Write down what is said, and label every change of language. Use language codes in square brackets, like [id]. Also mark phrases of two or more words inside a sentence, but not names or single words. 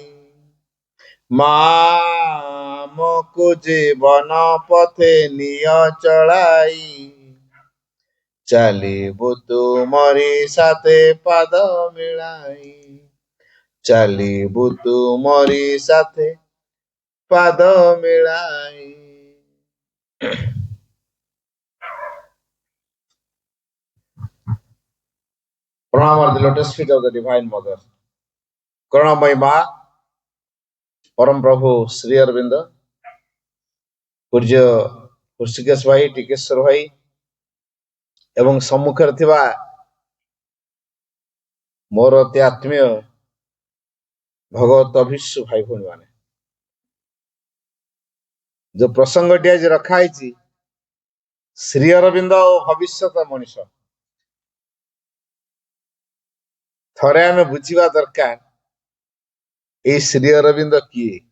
[or] ମା ଆମକୁ ଜୀବନ ପଥେ ନିଅ ଚଳାଇ। ଚାଲିବୁ ତୁମରି ସାଥେ ପାଦ ମିଳାଇ। ଚାଲିବୁ ତୁମରି ସାଥେ ପାଦ ମିଳାଇ। [en] Pranam at the lotus feet of the Divine Mother. [bn] করুণাময়ী মা পরম প্রভু শ্রী অরবিন্দ, [or] ପୂଜ୍ୟ ହୃଷିକେଶ ଭାଇ, ଟିକେଶ୍ୱର ଭାଇ ଏବଂ ସମ୍ମୁଖରେ ଥିବା ମୋର ଅତି ଆତ୍ମୀୟ ଭଗବତ ଅଭିଷୁ ଭାଇ ଭଉଣୀ ମାନେ, ଯୋଉ ପ୍ରସଙ୍ଗଟି ଆଜି ରଖା ହେଇଛି ଶ୍ରୀ ଅରବିନ୍ଦ ଓ ଭବିଷ୍ୟତ ମଣିଷ, ଥରେ ଆମେ ବୁଝିବା ଦରକାର ଏଇ ଶ୍ରୀ ଅରବିନ୍ଦ କିଏ।